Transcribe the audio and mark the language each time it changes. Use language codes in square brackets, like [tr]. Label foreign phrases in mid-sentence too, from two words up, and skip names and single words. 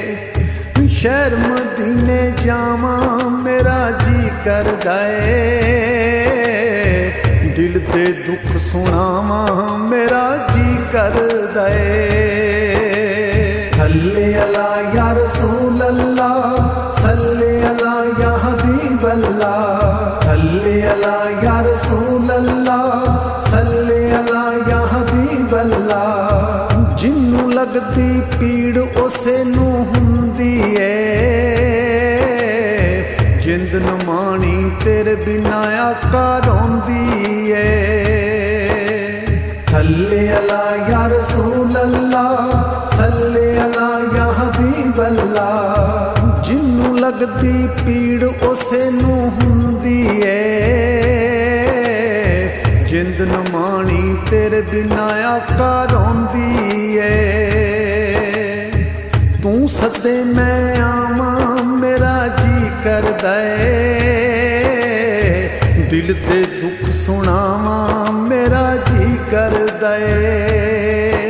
[pa] شہر مدینے جاواں میرا جی کردا اے، دل تے دکھ سناواں میرا جی کردا اے. [ar] صلِّ على يا رسول الله، صلِّ على يا حبيب الله. صلِّ على يا رسول الله، صلِّ على يا حبيب الله. [pa] جنوں لگدی پیڑ اسے نوں ہندی اے، جند نمانی تیرے بنا آقا روندی اے. [ar] صلِّ على يا رسول الله، صلِّ على يا حبيب الله. [pa] جنوں لگدی پیڑ اسے نوں ہندی اے، جند نمانی تیرے بنا آقا روندی اے. توں سدے میں آواں میرا جی کردا اے، دل دے دکھ سناواں میرا جی کردا اے.